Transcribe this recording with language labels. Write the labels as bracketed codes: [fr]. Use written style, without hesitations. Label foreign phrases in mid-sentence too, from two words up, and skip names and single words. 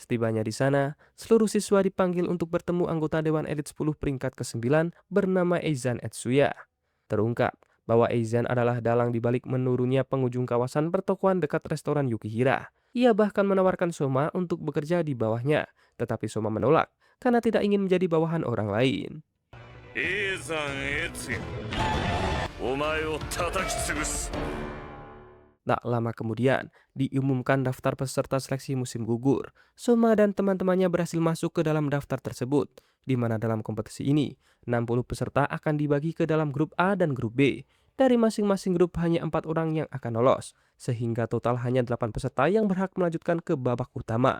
[id] Setibanya di sana, seluruh siswa dipanggil untuk bertemu anggota Dewan Elit 10 peringkat ke-9 bernama Eizan Etsuya. Terungkap bahwa Eizan adalah dalang dibalik menurunnya pengunjung kawasan pertokoan dekat restoran Yukihira. Ia bahkan menawarkan Soma untuk bekerja di bawahnya, tetapi Soma menolak karena tidak ingin menjadi bawahan orang lain. [ja] イーザン・エツヤお前を叩き潰す [id] Tak lama kemudian, diumumkan daftar peserta seleksi musim gugur. Soma dan teman-temannya berhasil masuk ke dalam daftar tersebut, di mana dalam kompetisi ini, 60 peserta akan dibagi ke dalam grup A dan grup B. Dari masing-masing grup hanya 4 orang yang akan lolos, sehingga total hanya 8 peserta yang berhak melanjutkan ke babak utama.